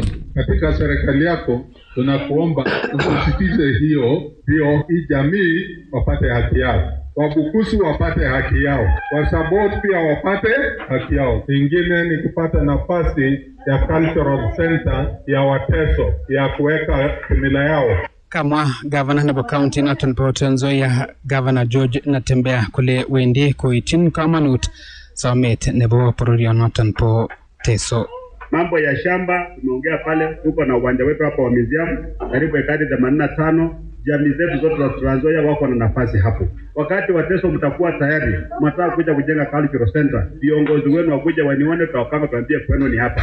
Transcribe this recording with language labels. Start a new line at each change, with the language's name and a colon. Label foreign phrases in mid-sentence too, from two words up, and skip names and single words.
Swahili: Katika serikali yako tunakuomba usisitize hiyo ndio hii jamii wapate haki yao. Wabukusu wapate haki yao, Wasabot pia wapate haki yao. Ingine ni kupata nafasi ya
English: cultural center
Swahili: ya Wateso ya kuweka kimila yao. Kama gavana
Kalenjin: nebo county noton po Trans Nzoia, Governor George Natembeya kule wendi koityin kamanut somet nebo bororionoton po Teso.
Swahili: Mambo ya shamba tumeongea pale, tuko na uwanja wetu hapa wa museum karibu ekari 85. Jamii zetu zote za Trans Nzoia wako na nafasi hapo. Wakati wa Teso mtakuwa tayari, mtaka kuja kujenga
English: cultural center,
Swahili: viongozi wenu wakuja wanione, tutakanga tuambie kwenu ni hapa.